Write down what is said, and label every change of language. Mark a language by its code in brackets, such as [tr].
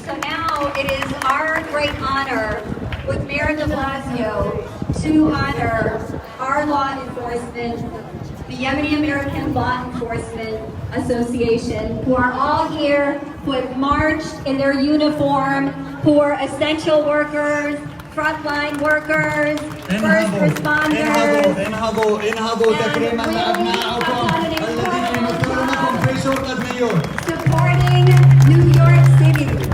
[en] So now it is our great honor with Mayor de Blasio to honor our law enforcement, the Yemeni American Law Enforcement Association, who are all here, who have marched in their uniform, who are essential workers, frontline workers, first responders. [ar] انهضوا تكريما لأبنائكم الذين يمثلونكم في شرطة نيويورك. [en] Supporting New York City.